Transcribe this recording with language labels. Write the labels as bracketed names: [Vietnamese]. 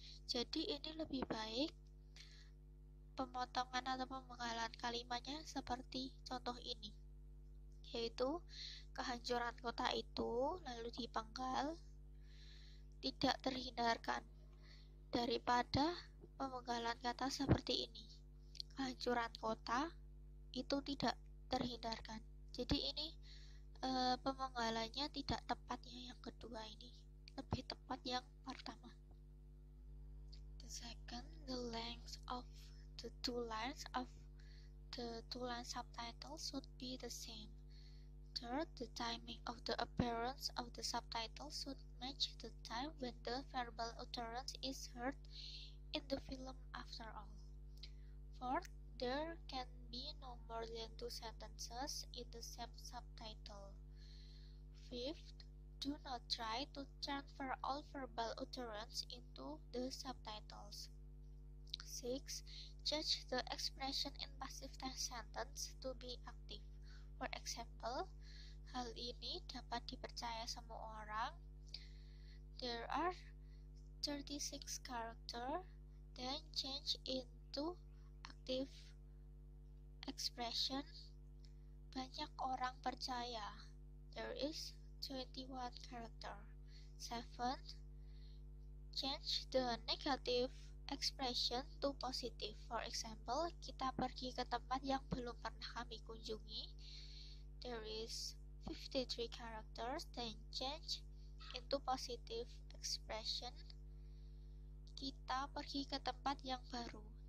[Indonesian] Jadi ini lebih baik pemotongan atau pemenggalan kalimatnya seperti contoh ini, yaitu kehancuran kota itu lalu dipenggal tidak terhindarkan, daripada pemenggalan kata seperti ini, kehancuran kota itu tidak terhindarkan. Jadi ini pemenggalannya tidak tepat ya, yang kedua ini lebih tepat yang pertama. [English] The second, the length of the two lines of the two-line subtitle should be the same. Third, the timing of the appearance of the subtitle should match the time when the verbal utterance is heard in the film after all. Fourth, there can be no more than two sentences in the same subtitle. Fifth, do not try to transfer all verbal utterance into the subtitles. 6. Judge the expression in passive tense sentence to be active. For example, [Indonesian] hal ini dapat dipercaya semua orang. [English] There are 36 characters, then change into active expression. [Indonesian] Banyak orang percaya. [English] There is 21 character. 7. Change the negative expression to positive. For example, [Indonesian] kita pergi ke tempat yang belum pernah kami kunjungi. [English] There is 53 characters, then change into positive expression. [Indonesian] Kita pergi ke tempat yang baru.